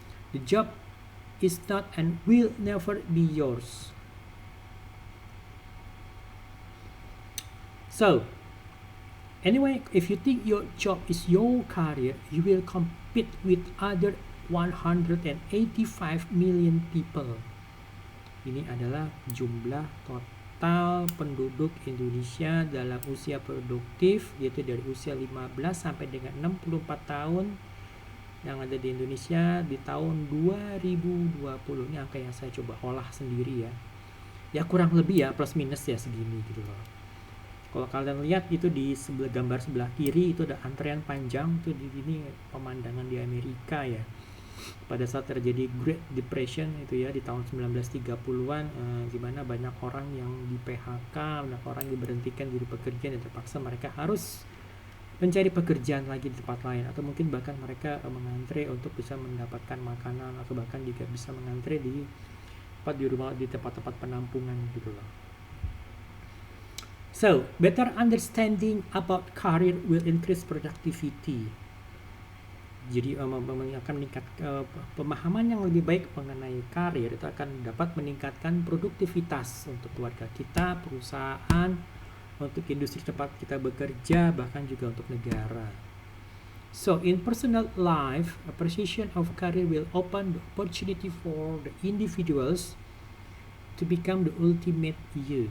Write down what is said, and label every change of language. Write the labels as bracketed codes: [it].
[en] The job is not and will never be yours. So anyway, if you think your job is your career, you will compete with other 185 million people. [id] Ini adalah jumlah total penduduk Indonesia dalam usia produktif, yaitu dari usia 15 sampai dengan 64 tahun yang ada di Indonesia di tahun 2020. Ini angka yang saya coba olah sendiri ya. Ya kurang lebih ya plus minus ya segini gitu loh. Kalau kalian lihat itu di gambar sebelah kiri itu ada antrean panjang tuh ini pemandangan di Amerika ya. Pada saat terjadi Great Depression itu ya di tahun 1930-an di mana banyak orang yang di PHK, banyak orang diberhentikan dari pekerjaan dan terpaksa mereka harus mencari pekerjaan lagi di tempat lain, atau mungkin bahkan mereka mengantre untuk bisa mendapatkan makanan, atau bahkan juga bisa mengantre di rumah di tempat-tempat penampungan gitu loh. [en] So, better understanding about career will increase productivity. [id] Jadi akan meningkat pemahaman yang lebih baik mengenai karir itu akan dapat meningkatkan produktivitas untuk keluarga kita, perusahaan, untuk industri tempat kita bekerja, bahkan juga untuk negara. [en] So in personal life, appreciation of career will open the opportunity for the individuals to become the ultimate you.